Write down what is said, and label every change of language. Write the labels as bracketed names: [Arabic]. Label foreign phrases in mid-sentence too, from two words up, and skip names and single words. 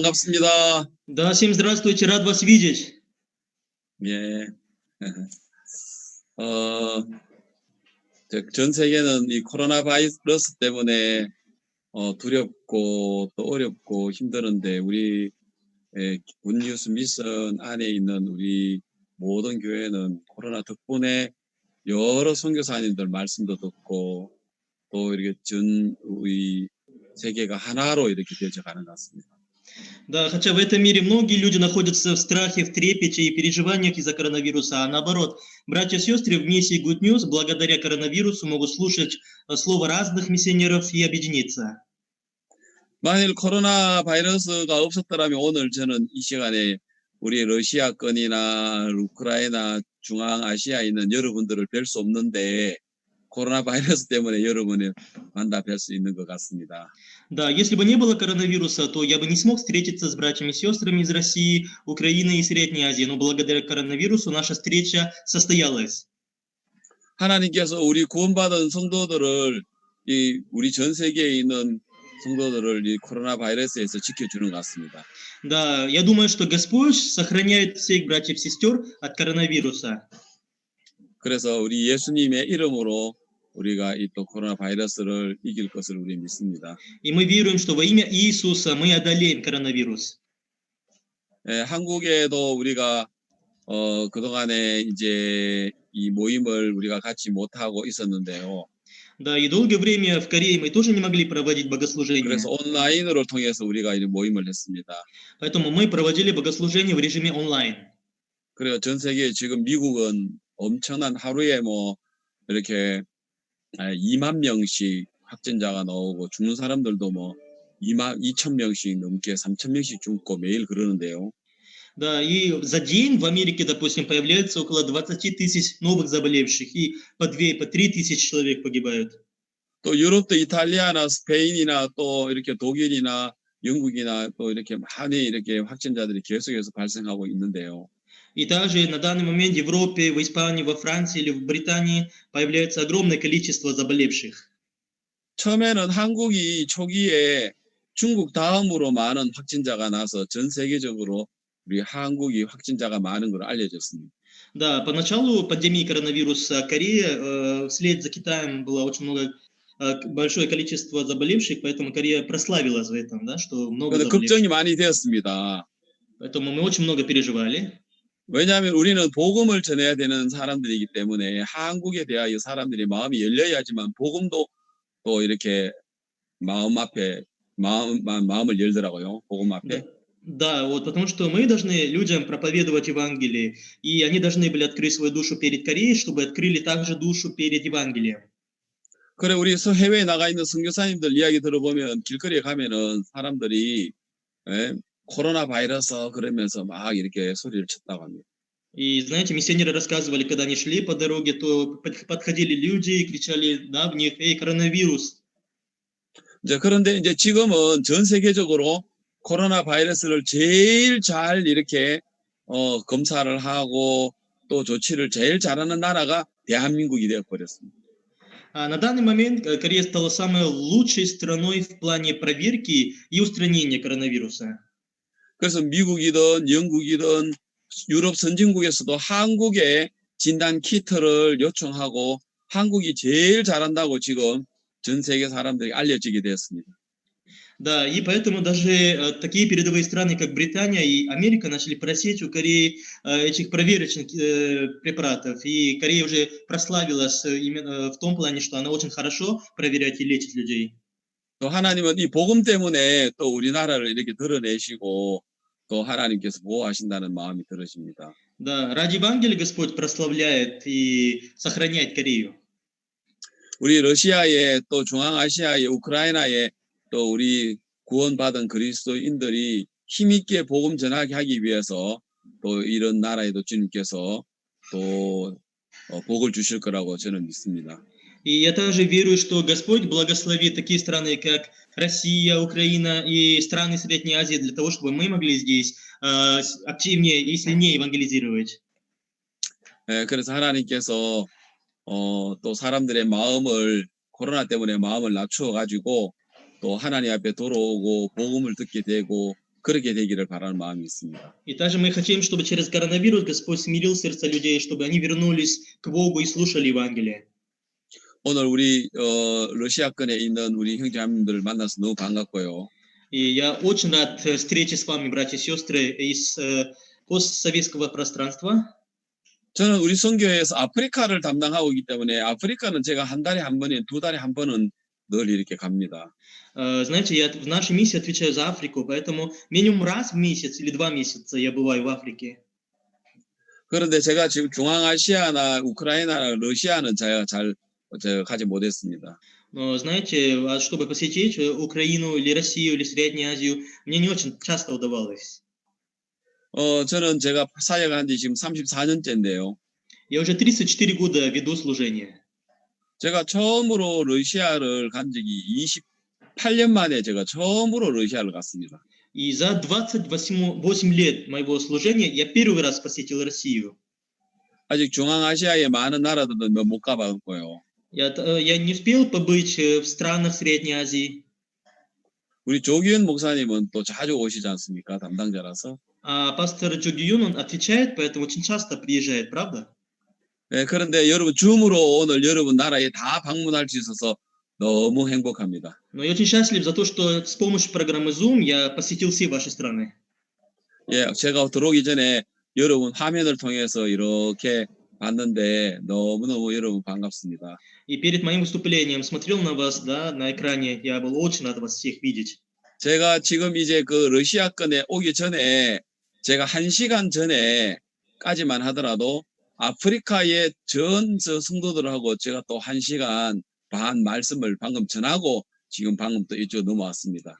[Korean] 반갑습니다. [Russian] Да, всем здравствуйте, рад вас видеть. [Korean] 예. 전 세계는 이 코로나 바이러스 때문에 두렵고 또 어렵고 힘드는데 우리 굿뉴스 미션 안에 있는 우리 모든 교회는 코로나 덕분에 여러 선교사님들 말씀도 듣고 또 이렇게 우리 세계가 하나로 이렇게 되어가는 것 같습니다. [Russian] Да, хотя в этом мире многие люди находятся в страхе, в трепете и переживаниях из-за коронавируса, а наоборот, братья и сестры в миссии Good News благодаря коронавирусу могут слушать слово разных миссионеров и объединиться. [Korean] 만일 코로나 바이러스가 없었더라면 오늘 저는 이 시간에 우리 러시아권이나 우크라이나 중앙아시아에 있는 여러분들을 뵐 수 없는데 코로나 바이러스 때문에 여러분을 만나 뵐 수 있는 것 같습니다. [Russian] Да, если бы не было коронавируса, то я бы не смог встретиться с братьями и сестрами из России, Украины и Средней Азии, но благодаря коронавирусу наша встреча состоялась. [Korean] 하나님께서 우리 구원받은 성도들을 우리 전 세계에 있는 성도들을 이 코로나 바이러스에서 지켜주는 것 같습니다. [Russian] Да, я думаю, что Господь сохраняет всех братьев и сестер от коронавируса. [Korean] 그래서 우리 예수님의 이름으로 우리가 이 또 코로나 바이러스를 이길 것을 우리 믿습니다. [Russian] И мы веруем, что во имя Иисуса мы одолеем коронавирус. [Korean] 한국에도 우리가 그동안에 이제 이 모임을 우리가 같이 못 하고 있었는데요. [Russian] Да, и долгое время в Корее мы тоже не могли проводить богослужение. [Korean] 그래서 온라인으로 통해서 우리가 이 모임을 했습니다. [Russian] Поэтому мы проводили богослужение в режиме онлайн. [Korean] 그래요. 전 세계 지금 미국은 엄청난 하루에 뭐 이렇게 2만 명씩 확진자가 나오고 죽는 사람들도 뭐 2천 명씩 넘게 3천 명씩 죽고 매일 그러는데요. [Russian] Да, и за день в Америке, допустим, появляется около 20 тысяч новых заболевших, и по 2, по 3 тысячи человек погибают. [Korean] 또 유럽도 이탈리아나 스페인이나 또 이렇게 독일이나 영국이나 또 이렇게 많이 이렇게 확진자들이 계속해서 발생하고 있는데요. [Russian] И также на данный момент в Европе, в Испании, во Франции или в Британии появляется огромное количество заболевших. [Korean] 처음에는 한국이 초기에 중국 다음으로 많은 확진자가 나서 전 세계적으로 우리 한국이 확진자가 많은 걸로 알려졌습니다. [Russian] Да, поначалу пандемии коронавируса Корея вслед за Китаем было очень большое количество заболевших, поэтому Корея прославилась в этом, да, что много заболевших. [Korean] 걱정이 많이 되었습니다. [Russian] Поэтому мы очень много переживали. [Korean] 왜냐하면 우리는 복음을 전해야 되는 사람들이기 때문에 한국에 대하여 사람들이 마음이 열려야지만 복음도 또 이렇게 마음을 열더라고요. 복음 앞에. [Russian] Да, вот потому что мы должны людям проповедовать Евангелие, и они должны были открыть свою душу перед Кореей, чтобы открыли также душу перед Евангелием. [Korean] 그래 우리 해외에 나가 있는 선교사님들 이야기 들어보면 길거리에 가면은 사람들이 코로나 바이러스 그러면서 막 이렇게 소리를 쳤다고 합니다. [Russian] И знаете, миссионеры рассказывали, когда они шли по дороге, то подходили люди и кричали, да, в них, эй, коронавирус. [Korean] 그런데 이제 지금은 전 세계적으로 코로나 바이러스를 제일 잘 이렇게 검사를 하고 또 조치를 제일 잘하는 나라가 대한민국이 되어버렸습니다. [Russian] На данный момент Корея стала самой лучшей страной в плане проверки и устранения коронавируса. [Korean] 그래서 미국이든 영국이든 유럽 선진국에서도 한국에 진단 키트를 요청하고 한국이 제일 잘한다고 지금 전 세계 사람들이 알려지게 되었습니다. [Russian] Да, и поэтому даже такие передовые страны, как Британия и Америка, начали просить у Кореи этих проверочных препаратов. И Корея уже прославилась именно в том плане, что она очень хорошо проверяет и лечит людей. [Korean] 또 하나님은 이 복음 때문에 또 우리나라를 이렇게 드러내시고 또 하나님께서 보호하신다는 마음이 들으십니다. [Russian] Да, ради Евангелия Господь прославляет и сохраняет Корею. [Korean] 우리 러시아에 또 중앙아시아에 우크라이나에 또 우리 구원받은 그리스도인들이 힘있게 복음 전하게 하기 위해서 또 이런 나라에도 주님께서 또 복을 주실 거라고 저는 믿습니다. [Russian] И я также верую, что Господь благословит такие страны, как Россия, Украина и страны Средней Азии, для того, чтобы мы могли здесь активнее и сильнее евангелизировать. [Korean] 그래서 하나님께서 또 사람들의 마음을 코로나 때문에 마음을 낮추어 가지고 또 하나님 앞에 돌아오고 복음을 듣게 되고 그렇게 되기를 바라는 마음이 있습니다. [Russian] И также мы хотим, чтобы через коронавирус Господь смирил сердца людей, чтобы они вернулись к Богу и слушали Евангелие. [Korean] 오늘 우리 러시아권에 있는 우리 형제자매님들을 만나서 너무 반갑고요. [Russian] И я очень рад встрече с вами, братья и сестры, из постсоветского пространства. [Korean] 저는 우리 선교회에서 아프리카를 담당하고 있기 때문에 아프리카는 제가 한 달에 한 번에 두 달에 한 번은 늘 이렇게 갑니다. [Russian] Знаете, я в нашей миссии отвечаю за Африку, поэтому минимум раз в месяц или 2 месяца я бываю в Африке. [Korean] 그런데 제가 지금 중앙아시아나 우크라이나나 러시아는 제가 잘 가지 못했습니다. [Russian] Но, знаете, чтобы посетить Украину или Россию или Среднюю Азию, мне не очень часто удавалось. [Korean] 저는 제가 사역한 지 지금 34년째인데요. [Russian] Я уже 34 года веду служение. [Korean] 제가 처음으로 러시아를 간 적이 28년 만에 제가 처음으로 러시아를 갔습니다. [Russian] И за 28 лет моего служения я первый раз посетил Россию. [Korean] 아직 중앙아시아의 많은 나라들은 못 가봤고요. Я не успел побыть в странах Средней Азии. 우리 조기현 목사님은 또 자주 오시지 않습니까? 담당자라서. [Russian] А пастор Джо Гюн, он отвечает, поэтому очень часто приезжает, правда? [Korean] 네, 그런데 여러분 줌으로 오늘 여러분 나라에 다 방문할 수 있어서 너무 행복합니다. [Russian] Но я очень счастлив за то, что с помощью программы Zoom я посетил все ваши страны. [Korean] 예, 제가 들어오기 전에 여러분 화면을 통해서 이렇게 봤는데 너무너무 여러분 반갑습니다. [Russian] И перед моим выступлением смотрел на вас, да, на экране. Я был очень рад вас всех видеть. [Korean] 제가 지금 이제 그 러시아권에 오기 전에 제가 1시간 전에까지만 하더라도 아프리카의 전 성도들하고 제가 또 1시간 반 말씀을 방금 전하고 지금 방금 또 이쪽 넘어왔습니다.